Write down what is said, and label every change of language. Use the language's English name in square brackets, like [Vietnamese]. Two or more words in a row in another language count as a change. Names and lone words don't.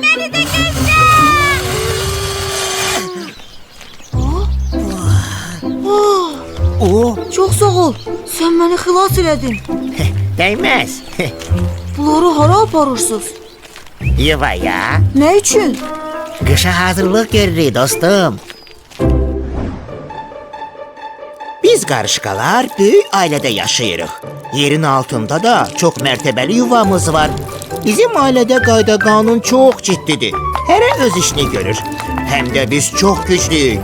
[Turkish] Beni de gözle! Çok sağ ol. [Azerbaijani] Sen beni xilas elədin. [Turkish] Değmez. [Azerbaijani] Bunları hara aparırsınız? Yuvaya. [Turkish] Ne için? [Azerbaijani] Kışa hazırlık görürük dostum. Biz qarışqalar böyük ailədə yaşayırıq. Yerin altında da çox mərtəbəli yuvamız var. Bizim ailədə qayda qanun çox ciddidir. Hərə öz işini görür. Həm də biz çox güclüyük.